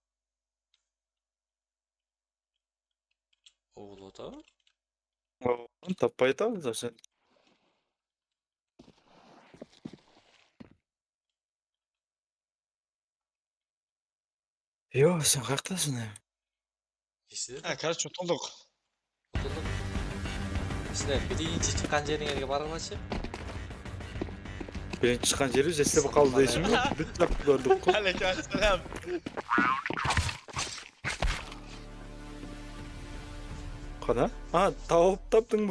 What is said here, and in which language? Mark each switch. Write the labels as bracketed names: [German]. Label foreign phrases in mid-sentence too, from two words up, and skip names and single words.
[Kyrgyz] Угулуп атабы? Таппай атабыз да сен. Йо, сен каяктасың эми? Силер [Turkish] Ha kardeş tutulduk. Tutuldu. [Kyrgyz] Силер биринчи чыккан жериңерге баргылачы. Биринчи чыккан жерибиз эстеп калды дейсиңби? Бүт жакты көрдүк го. [Turkish] Aleykümselam. [Kyrgyz] Кана? Таптыңбы?